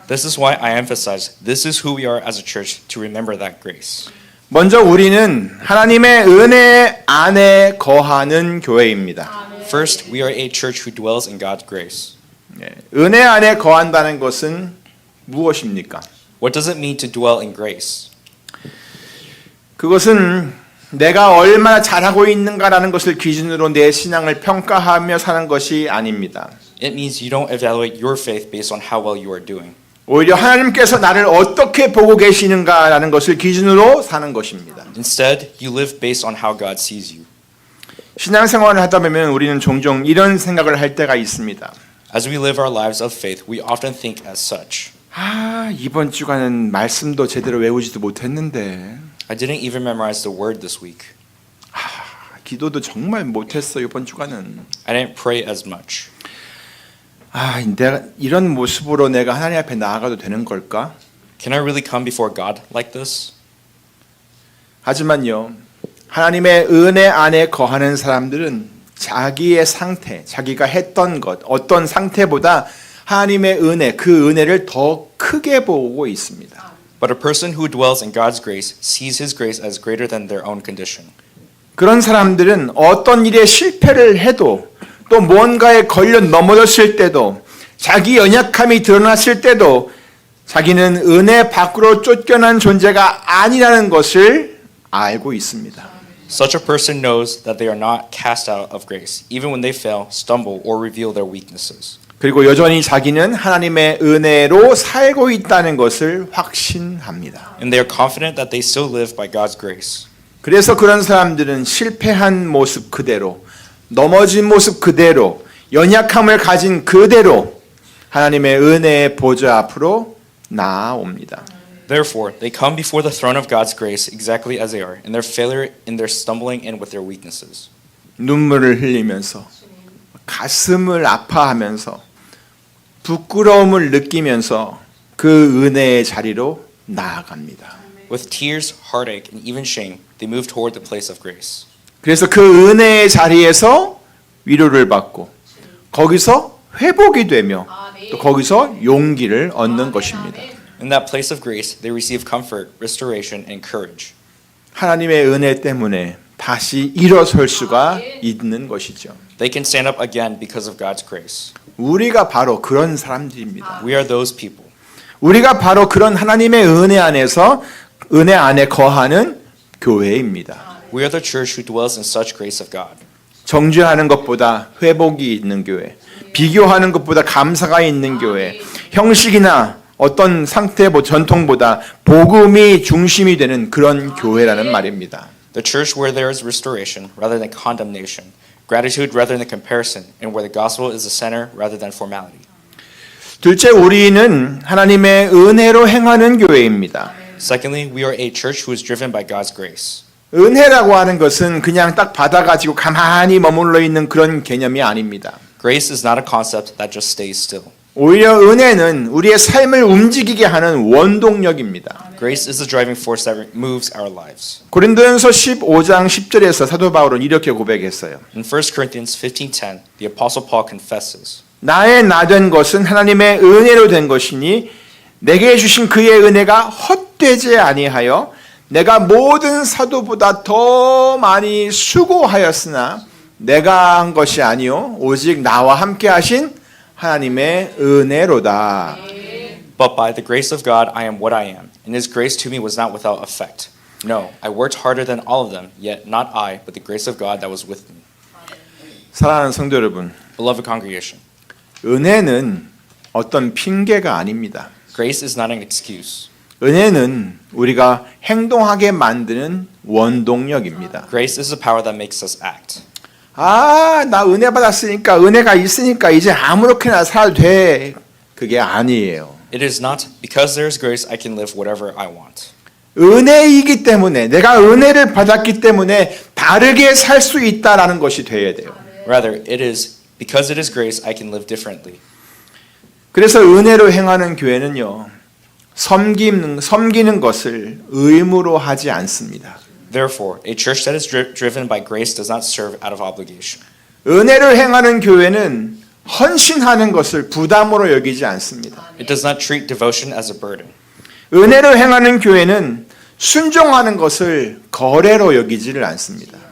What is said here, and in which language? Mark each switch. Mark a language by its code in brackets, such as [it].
[en] This is why I emphasize this is who we are as a church to remember that grace. [ko] 먼저 우리는 하나님의 은혜 안에 거하는 교회입니다. [en] First, we are a church who dwells in God's grace. [ko] 은혜 안에 거한다는 것은 무엇입니까? [en] What does it mean to dwell in grace? [ko] 그것은 내가 얼마나 잘하고 있는가라는 것을 기준으로 내 신앙을 평가하며 사는 것이 아닙니다. [en] It means you don't evaluate your faith based on how well you are doing. [ko] 오히려 하나님께서 나를 어떻게 보고 계시는가라는 것을 기준으로 사는 것입니다. [en] Instead, you live based on how God sees you. [ko] 신앙생활을 하다 보면 우리는 종종 이런 생각을 할 때가 있습니다. [en] As we live our lives of faith, we often think as such. [ko] 이번 주간은 말씀도 제대로 외우지도 못했는데 [en] I didn't even memorize the word this week. [ko] 기도도 정말 못했어 이번 주간은. [en] I didn't pray as much. [ko] 내가 이런 모습으로 내가 하나님 앞에 나아가도 되는 걸까? [en] Can I really come before God like this? [ko] 하지만요, 하나님의 은혜 안에 거하는 사람들은 자기의 상태, 자기가 했던 것, 어떤 상태보다 하나님의 은혜, 그 은혜를 더 크게 보고 있습니다. [en] But a person who dwells in God's grace sees His grace as greater than their own condition. [ko] 그런 사람들은 어떤 일에 실패를 해도 또 뭔가에 걸려 넘어졌을 때도 자기 연약함이 드러났을 때도 자기는 은혜 밖으로 쫓겨난 존재가 아니라는 것을 알고 있습니다. [en] Such a person knows that they are not cast out of grace, even when they fail, stumble, or reveal their weaknesses. [ko] 그리고 여전히 자기는 하나님의 은혜로 살고 있다는 것을 확신합니다. [en] And they are confident that they still live by God's grace. [ko] 그래서 그런 사람들은 실패한 모습 그대로, 넘어진 모습 그대로, 연약함을 가진 그대로 하나님의 은혜의 보좌 앞으로 나아옵니다. [en] Therefore, they come before the throne of God's grace exactly as they are, in their failure, in their stumbling, and with their weaknesses. [ko] 눈물을 흘리면서 가슴을 아파하면서 부끄러움을 느끼면서 그 은혜의 자리로 나아갑니다. [en] With tears, heartache, and even shame, they move toward the place of grace. [ko] 그래서 그 은혜의 자리에서 위로를 받고 거기서 회복이 되며 또 거기서 용기를 얻는 것입니다. [en] In that place of grace, they receive comfort, restoration, and courage. [ko] 하나님의 은혜 때문에 다시 일어설 수가 있는 것이죠. [en] They can stand up again because of God's grace. [ko] 우리가 바로 그런 사람들입니다. [en] We are those people. [ko] 우리가 바로 그런 하나님의 은혜 안에서 은혜 안에 거하는 교회입니다. [en] We are the church who dwells in such grace of God. [ko] 정죄하는 것보다 회복이 있는 교회, 비교하는 것보다 감사가 있는 교회, 형식이나 어떤 상태 전통보다 복음이 중심이 되는 그런 교회라는 말입니다. [en] The church where there is restoration rather than condemnation, gratitude rather than comparison, and where the gospel is the center rather than formality. [ko] 둘째, 우리는 하나님의 은혜로 행하는 교회입니다. [en] Secondly, we are a church who is driven by God's grace. [ko] 은혜라고 하는 것은 그냥 딱 받아가지고 가만히 머물러 있는 그런 개념이 아닙니다. [en] Grace is not a concept that just stays still. [ko] 오히려 은혜는 우리의 삶을 움직이게 하는 원동력입니다. [en] Grace is the driving force that moves our lives. [ko] 고린도전서 15장 10절에서 사도 바울은 이렇게 고백했어요. [en] In 1 Corinthians 15:10, the apostle Paul confesses, [ko] 나의 나 된 것은 하나님의 은혜로 된 것이니 내게 주신 그의 은혜가 헛되지 아니하여 내가 모든 사도보다 더 많이 수고하였으나 내가 한 것이 아니요 오직 나와 함께 하신 하나님의 은혜로다. [en] But by the grace of God I am what I am, and His grace to me was not without effect. No, I worked harder than all of them, yet not I, but the grace of God that was with me. [ko] 사랑하는 성도 여러분, [en] Beloved congregation, [ko] 은혜는 어떤 핑계가 아닙니다. [en] grace is not an excuse. [ko] 은혜는 우리가 행동하게 만드는 원동력입니다. [en] Grace is the power that makes us act. [ko] 나 은혜 받았으니까 은혜가 있으니까 이제 아무렇게나 살아도 돼. 그게 아니에요. [en] It is not because there is grace I can live whatever I want. [ko] 은혜이기 때문에 내가 은혜를 받았기 때문에 다르게 살 수 있다라는 것이 되어야 돼요. [en] Rather, it is because it is grace I can live differently. [ko] 그래서 은혜로 행하는 교회는요. 섬기는 것을 의무로 하지 않습니다. [en] Therefore, a church that is driven by grace does not serve out of obligation. [ko] 은혜를 행하는 교회는 헌신하는 것을 부담으로 여기지 않습니다. [en] It does not treat devotion as a burden. [ko] 은혜로 행하는 교회는 순종하는 것을 거래로 여기지를 않습니다.